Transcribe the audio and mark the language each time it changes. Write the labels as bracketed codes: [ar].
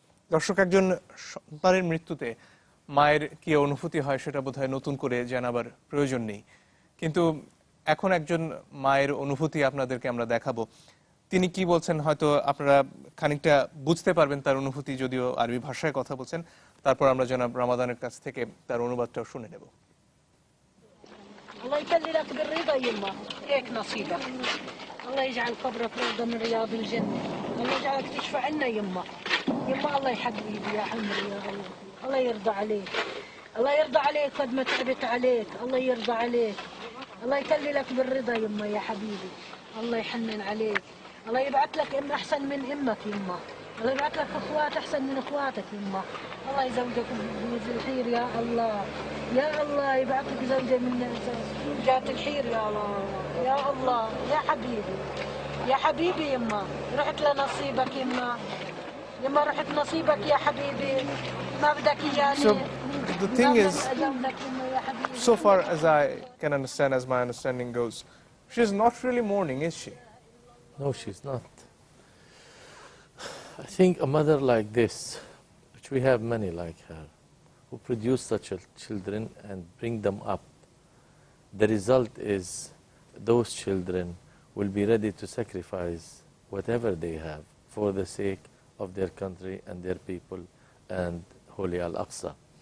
[bn] দর্শক, একজন সন্তানের মৃত্যুতে মায়ের কি অনুভূতি হয় সেটা বোধহয় নতুন করে জানাবার প্রয়োজন নেই, কিন্তু এখন একজন মায়ের অনুভূতি আপনাদেরকে আমরা দেখাবো। তিনি কি বলছেন হয়তো আপনারা খানিকটা বুঝতে পারবেন তার অনুভূতি, যদিও আরবি ভাষায় কথা বলছেন। তারপর আমরা জনাব রমাদানের কাছ থেকে তার অনুবাদটাও শুনে নেব। [ar] الله يكلي لك بالرضا يما، هيك نصيبك. الله يجعل قبرك روضة من رياض الجنة. الله يجعلك تشفع لنا يما. يما الله يحبيبي يا عمري يا الله. الله يرضى عليك. الله يرضى عليك قد ما تعبت عليك. الله يرضى عليك. الله يكلي لك بالرضا يما يا حبيبي. الله يحنن عليك. الله يبعث لك ام احسن من امك يما. الله يبعث لك اخوات احسن من اخواتك يما. الله يزوجك بزوج الخير يا الله. يا الله يبعث لك زوجة من زوجات الخير يا الله. يا الله يا حبيبي يا حبيبي يما. رحت لنصيبك يما. يما رحت نصيبك يا حبيبي ما بدك اياني [en] So the thing is, [ar] لك يا حبيبي [en] so far as I can understand, as my understanding goes, she's not really mourning, is she? No, she's not. I think a mother like this, which we have many like her, who produce such children and bring them up, the result is those children will be ready to sacrifice whatever they have for the sake of their country and their people and Holy Al-Aqsa.